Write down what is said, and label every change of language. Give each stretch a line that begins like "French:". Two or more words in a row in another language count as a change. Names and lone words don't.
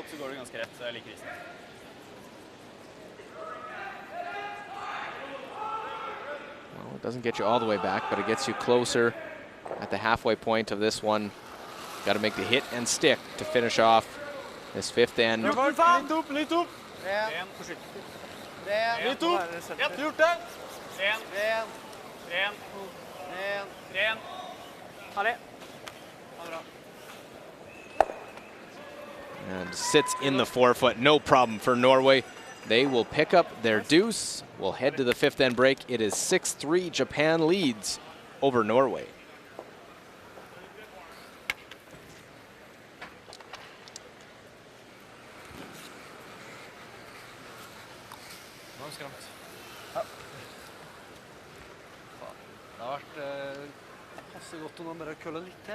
English: Well, it doesn't get you all the way back, but it gets you closer at the halfway point of this one. Got to make the hit and stick to finish off this fifth end.
Norwegian: Litt opp. Litt opp.
English: And sits in the 4-foot, no problem for Norway. They will pick up their deuce. We'll head to the fifth end break. It is 6-3, Japan leads over Norway.
Norwegian: Det har vært passe godt å nå bare kølle litt til.